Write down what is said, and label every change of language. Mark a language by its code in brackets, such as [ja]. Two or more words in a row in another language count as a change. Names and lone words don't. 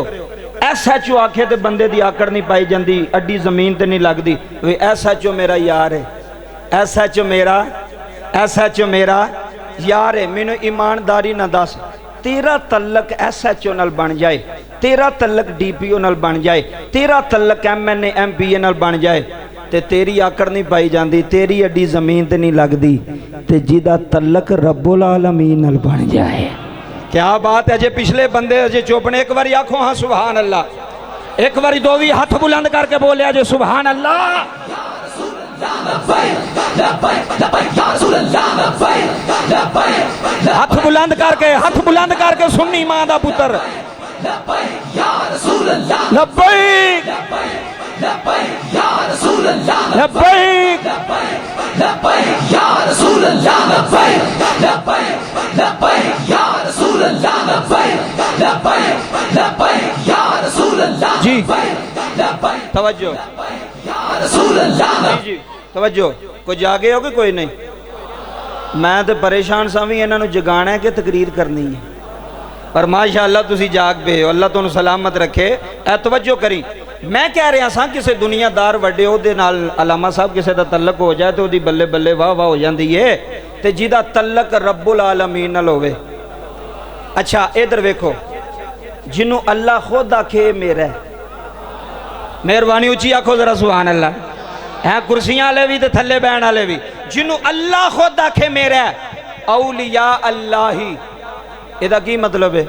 [pa] SHO آکھے تو بندے کی آکڑ نہیں پائی جاتی، اڈی زمین تے نہیں لگتی. SHO میرا یار ہے، SHO میرا، SHO میرا یار ہے. مینوں ایمانداری نہ دس، تیرا تعلق SHO نال بن جائے، تیرا تعلق DPO نال بن جائے، تیرا تعلق MNA MPA نال بن جائے، تے تیری آکڑ نہیں پائی جاتی، تیری اڈی زمین تے نہیں لگتی، تے جیدا تعلق [ar] رب العالمین [pa] نال بن جائے. [ur] کیا بات ہے. [pa] اجے پچھلے بندے اجے چپ نے، ایک باری آکھو ہاں [ar] سبحان اللہ, [pa] ایک باری دو بھی ہاتھ بلند کر کے بولے اجے [ar] سبحان اللہ. [pa] ہاتھ بلند کر کے، ہاتھ بلند کر کے سنی ماں دا پتر [ar] لبيك لبيك يا رسول الله، لبيك لبيك يا رسول الله، لبيك لبيك لبيك يا رسول الله، لبيك لبيك لبيك يا رسول الله جی. [pa] توجہ جی، توجہ. کوئی جاگے ہو کہ کوئی نہیں? میں تو پریشان سا بھی اِنہوں جگانا ہے کہ تقریر کرنی ہے. پر ماشاءاللہ تسی جاگ پے ہو، اللہ تہانوں سلامت رکھے۔ اے توجہ کری، میں کہہ رہا سا کسی دنیادار وڈے عہدے نال علامہ صاحب کسی کا تعلق ہو جائے تو اوہدی بلے بلے واہ واہ ہو جاتی ہے، تو جیہدا تعلق [ar] رب العالمین [pa] نال ہووے. اچھا ادھر ویکھو، جنہوں اللہ خود آکھے میرا ہے، مہربانی اچی آکھو ذرا [ar] سبحان اللہ. [pa] ہے کرسیاں والے بھی تو تھلے بہن والے بھی، جنہوں اللہ خود آکھے میرا ہے, [ar] اولیاء اللہ [pa] ہی، ایہدا کی مطلب ہے?